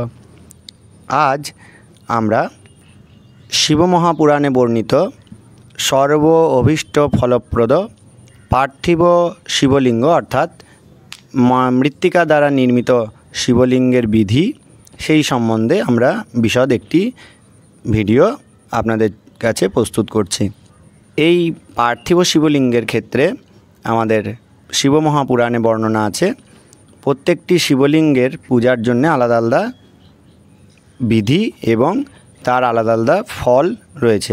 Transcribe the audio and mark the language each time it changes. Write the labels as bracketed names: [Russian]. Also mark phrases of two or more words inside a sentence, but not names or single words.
[Bangla] আজ আমরা শিব মহাপুরাণে বর্ণিত সর্ব অভীষ্ট ফলপ্রদ পার্থিব শিবলিঙ্গ অর্থাৎ মৃত্তিকা দ্বারা নির্মিত শিবলিঙ্গের বিধি সেই সম্বন্ধে আমরা বিশদ একটি ভিডিও আপনাদের কাছে প্রস্তুত করছি। এই পার্থিব শিবলিঙ্গের ক্ষেত্রে আমাদের শিব মহাপুরাণে বর্ণনা আছে। প্রত্যেকটি শিবলিঙ্গের পূজার জন্য আলাদা আলাদা বিধি এবং তার আলাদা আলাদা ফল রয়েছে।